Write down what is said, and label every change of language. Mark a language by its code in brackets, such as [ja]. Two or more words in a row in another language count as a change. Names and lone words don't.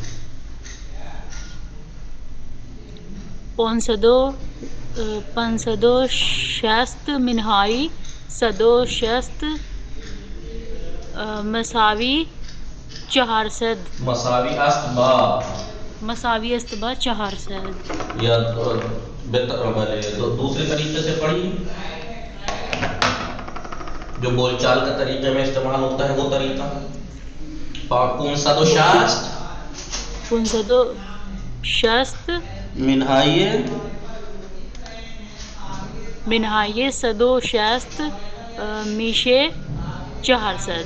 [fa] 560 منهای 160 مساوی 400. مساوی است با مساوی است با 400. [ur] یا بله دوسرے طریقے سے پڑھی جو بول چال کا طریقے میں استعمال ہوتا ہے وہ طریقہ. [fa] 560 منهای 160 میشه 400.